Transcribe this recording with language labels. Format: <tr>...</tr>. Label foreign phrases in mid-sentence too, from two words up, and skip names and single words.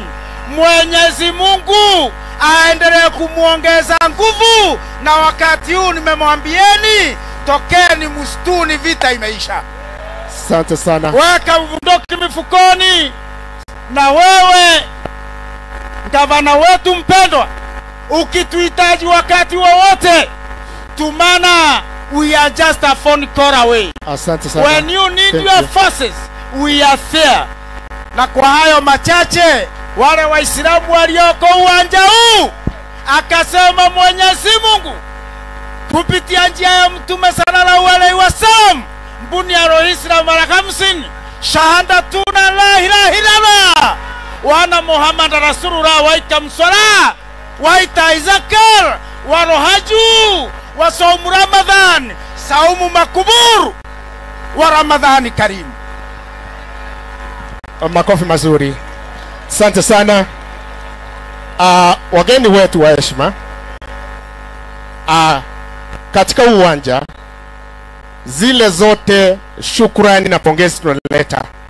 <sw>Mwenyezi Mungu aendelee kumuongeza nguvu, na wakati huu nimemwambieni tokeni msituni, vita imeisha. Asante sana. Weka bunduki mifukoni. Na wewe gavana wetu mpendwa, ukituhitaji wakati wowote, tumana,</sw> <en>we are just a phone call away.</en> <sw>Asante sana.</sw> <en>When you need Thank your you. forces, we are there.</en> <sw>Na kwa hayo machache, wale Waislamu walioko uwanja huu, akasema Mwenyezi Mungu kupitia njia ya Mtume</sw> <ar>صلى الله عليه وسلم,</ar> <sw>mbuni ya Islam mara 50,</sw> <ar>شهادة أن لا إله إلا الله وأن محمدا رسول الله، وإقام الصلاة وإيتاء الزكاة والحج وصوم رمضان,</ar> <sw>saumu makubur wa Ramadhani karim. Makofi mazuri. Asante sana. Wageni wetu wa heshima, katika uwanja, zile zote shukrani na pongezi tunaleta.</sw>